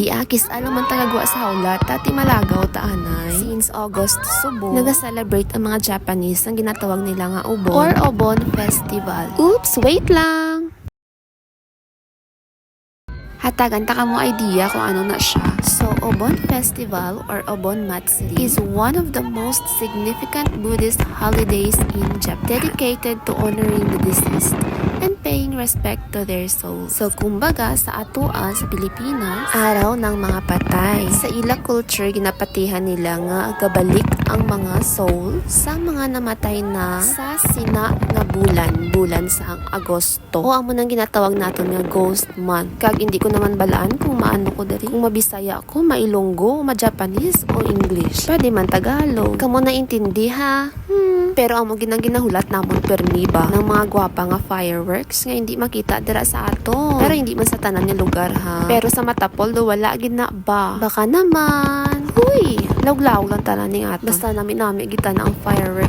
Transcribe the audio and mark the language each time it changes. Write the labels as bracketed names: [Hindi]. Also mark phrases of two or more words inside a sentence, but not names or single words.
[Hiligaynon] Hindi kisalang man ta kagwa sa hawla tati malagaw ta anay. [English] Since August [Hiligaynon] subo naga-celebrate ang mga Japanese ang ginatawag nila nga Obon or Obon Festival. [English] Oops, wait lang! [Hiligaynon] Hatagan ta ka mo idea kung ano na siya. [English] So, Obon Festival or Obon Matsuri is one of the most significant Buddhist holidays in Japan, dedicated to honoring the deceased and paying respect to their souls. So, [Hiligaynon] kumbaga, sa atuan sa Pilipinas, [Filipino] araw ng mga patay. [Hiligaynon] Sa ila culture, ginapatihan nila nga gabalik ang mga soul sa mga namatay na sa sina nga bulan sa Agosto. O amo nang ginatawag naton nga [English] ghost month. [Hiligaynon] Kag hindi ko naman balaan kung maano ko diri, kung mabisaya ako, mailonggo, ma-Japanese o English. Pwede man Tagalog. Kamo na intindi ha? Pero amo ginahulat namon permi ba ng mga gwapa nga fireworks nga hindi makita dira sa ato. Pero hindi man sa tanan nga lugar ha. Pero sa Matapol do wala gid na ba. [Filipino] Baka naman. [Hiligaynon] Huy, lawlaw lang tanan ning ato. Basta nami kita na ang fireworks.